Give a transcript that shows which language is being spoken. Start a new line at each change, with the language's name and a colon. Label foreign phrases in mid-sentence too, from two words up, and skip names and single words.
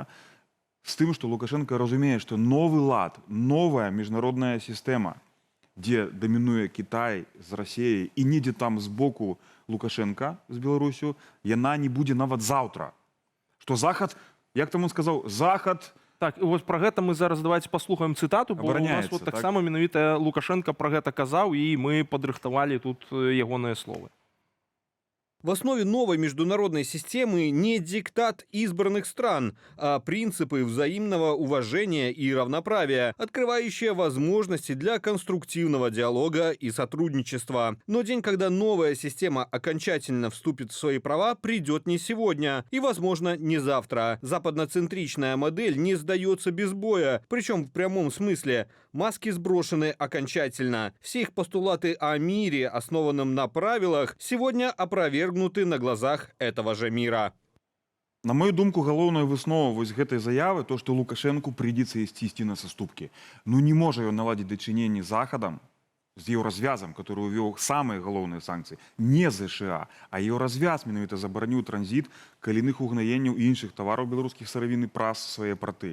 Belarusian: З тым, што Лукашенко разумее, што новы лад, новая міжнародная сістэма, дзе дамінуе Кітай з Расіяй і недзе там збоку Лукашенка з Беларусю, яна не будзе нават заўтра. Што Захад, як там он сказаў, Захад... Так, і вось пра гэта мы зараз давайте паслухаем цытату, бо у нас вот таксама менавіта Лукашенко пра гэта казаў, і мы падрыхтавалі тут ягоныя словы.
Russian: В основе новой международной системы не диктат избранных стран, а принципы взаимного уважения и равноправия, открывающие возможности для конструктивного диалога и сотрудничества. Но день, когда новая система окончательно вступит в свои права, придет не сегодня и, возможно, не завтра. Западноцентричная модель не сдается без боя, причем в прямом смысле. Маски сброшены окончательно. Все их постулаты о мире, основанном на правилах, сегодня опровергнуты на глазах этого же мира.
Belarusian: На мою думку, галоўная выснова вось гэтай заявы то, што Лукашэнку прыйдзецца ісці на саступкі. Ну не можа ён наладзіць дачыненні з Захадам, з еўразвязам, который увёў самыя галоўныя санкцыі, не ЗША, а еўразвяз менавіта забараніў транзіт калійных угнаенняў і іншых тавараў беларускіх сыравін праз свае парты.